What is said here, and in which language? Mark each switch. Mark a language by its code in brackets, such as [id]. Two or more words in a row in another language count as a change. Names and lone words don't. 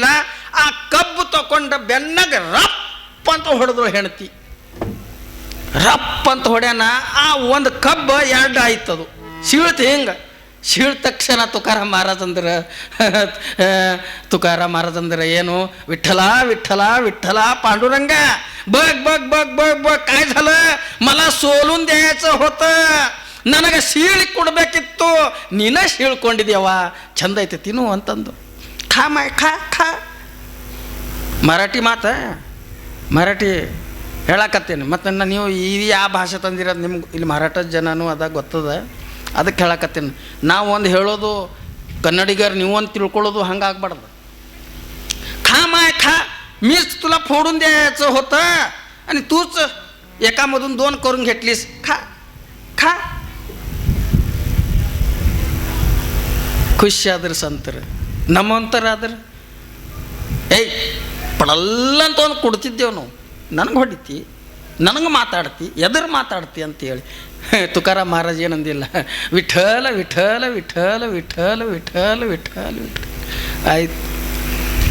[kn] ಆ ಕಬ್ಬು ತಗೊಂಡ ಬೆನ್ನಾಗ ರಪ್ ಅಂತ ಹೊಡೆದ್ರು ಹೆಂಡತಿ. ರಪ್ ಅಂತ ಹೊಡ್ಯಾನ. ಆ ಒಂದು ಕಬ್ಬು 2 ಆಯ್ತದು. ಸೀಳ್ ತಕ್ಷಣ ತುಕಾರಾಮ್ ಮಹಾರಾಜಂದ್ರ ಏನು? [mr] ವಿಠ್ಠಲ ವಿಠ್ಠಲ ವಿಠ್ಠಲ पांडुरंग बघ काय झालं? मला सोलून द्यायचं होतं, [kn] ನನಗೆ ಸೀಳಿ ಕೊಡಬೇಕಿತ್ತು, ನೀನ ಸೀಳ್ಕೊಂಡಿದ್ಯವ, ಚಂದ ಐತೆ ತಿನ್ನು ಅಂತಂದು. [mr] खा माय खा. [kn] ಮರಾಠಿ ಹೇಳಕತ್ತೇನೆ. ಮತ್ತು ನೀವು ಯಾವ ಭಾಷೆ ತಂದಿರೋದು ನಿಮ್ಗೆ ಇಲ್ಲಿ ಮರಾಠ ಜನನೂ ಅದ ಗೊತ್ತದ, ಅದಕ್ಕೆ ಹೇಳಕತ್ತೀನಿ. ನಾವು ಒಂದು ಹೇಳೋದು ಕನ್ನಡಿಗರು, ನೀವೊಂದು ತಿಳ್ಕೊಳ್ಳೋದು ಹಂಗಾಗ್ಬಾರ್ದು. [mr] खा मीच तुला फोडून द्यायचं होतं आणि तूच एकामधून 2 करून घेतलीस. खा. [kn] ಖುಷಿ ಆದ್ರೆ ಸಂತರು, ನಮ್ಮಂತರಾದ್ರೆ ಪಡಲ್ಲ ಅಂತ ಒಂದು ಕೊಡ್ತಿದ್ದೇವೆ ನಾವು. ನನಗೆ ಹೊಡಿತಿ, ನನಗೆ ಮಾತಾಡ್ತಿ, ಎದುರು ಮಾತಾಡ್ತಿ ಅಂತೇಳಿ. ತುಕಾರಾಮ್ ಮಹಾರಾಜ್ ಏನಂದಿಲ್ಲ, ವಿಠಲ ವಿಠಲ ವಿಠಲ ವಿಠಲ ವಿಠಲ ವಿಠಲ ವಿಠಲ.